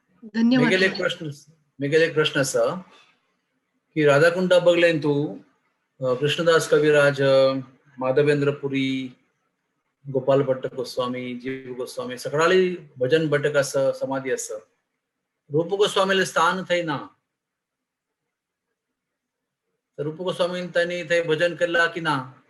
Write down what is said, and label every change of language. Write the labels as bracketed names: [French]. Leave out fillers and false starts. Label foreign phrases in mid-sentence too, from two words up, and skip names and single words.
[Konkani] धन्यवाद मेगेल एक प्रश्न असा की राधाकुंडा बघलेन तू कृष्णदास कविराज, माधवेंद्र पुरी, गोपाल भट्ट गोस्वामी, जीव गोस्वामी सगळाली भजन भटक असं समाधी असं रूप गोस्वामीला स्थान थंय ना. तर रूप गोस्वामी त्यांनी थंय भजन केला की ना?